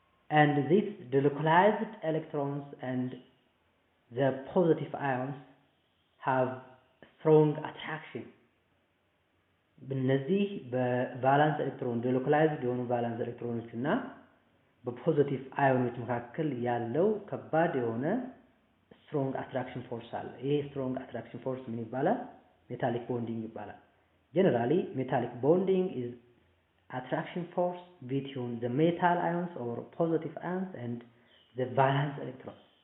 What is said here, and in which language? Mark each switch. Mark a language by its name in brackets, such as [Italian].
[English] And these delocalized electrons and the positive ions have strong attraction. [Amharic] በእነዚህ በቫላንስ ኤሌክትሮን delocalized የሆኑ ቫላንስ ኤሌክትሮኖች እና በፖዚቲቭ አዮኖች መካከል ያለው ከባድ የሆነ strong attraction force አለ። ይሄ strong attraction force ምን ይባላል? [English] metallic bonding ይባላል። Generally, metallic bonding is attraction force between the metal ions or positive ions and the valence electrons.